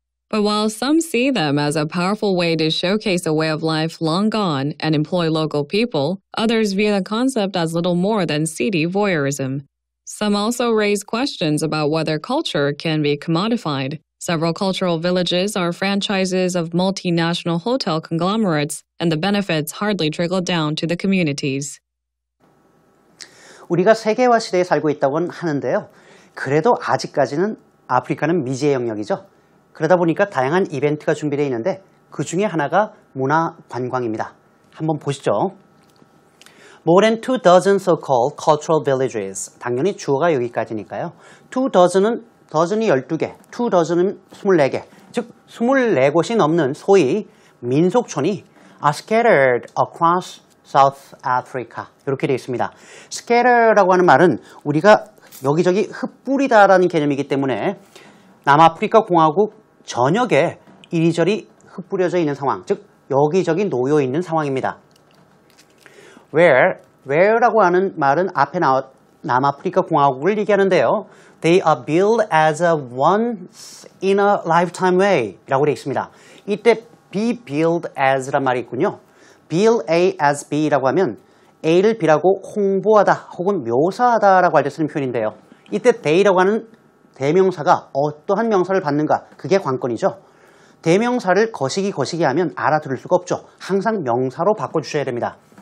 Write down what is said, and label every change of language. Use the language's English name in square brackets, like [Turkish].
[English] But while some see them as a powerful way to showcase a way of life long gone and employ local people, others view the concept as little more than seedy voyeurism. Some also raise questions about whether culture can be commodified. Several cultural villages are franchises of multinational hotel conglomerates, and the benefits hardly trickle down to the communities. [Korean] 우리가 세계화 시대에 살고 있다고는 하는데요. 그래도 아직까지는 아프리카는 미지의 영역이죠. 그러다 보니까 다양한 이벤트가 준비되어 있는데 그 중에 하나가 문화관광입니다. 한번 보시죠. [English] More than 24 so-called cultural villages. [Korean] 당연히 주어가 여기까지니까요. 24는 더즌이 12개, 2도zen은 24개, 즉 24곳이 넘는 소위 민속촌이 [English] scattered across South Africa [Korean] 이렇게 되어 있습니다. scatter라고 하는 말은 우리가 여기저기 흩뿌리다라는 개념이기 때문에 남아프리카 공화국 전역에 이리저리 흩뿌려져 있는 상황, 즉 여기저기 놓여 있는 상황입니다. where라고 하는 말은 앞에 남아프리카 공화국을 얘기하는데요. [English] They are built as a once in a lifetime way [Korean] 라고 되어 있습니다. 이때 [English] be built as [Korean] 란 말이 있군요. [English] build A as B [Korean] 라고 하면 A를 B라고 홍보하다 혹은 묘사하다 라고 할 때 쓰는 표현인데요. 이때 they라고 하는 대명사가 어떠한 명사를 받는가 그게 관건이죠. 대명사를 거시기 하면 알아들을 수가 없죠. 항상 명사로 바꿔주셔야 됩니다.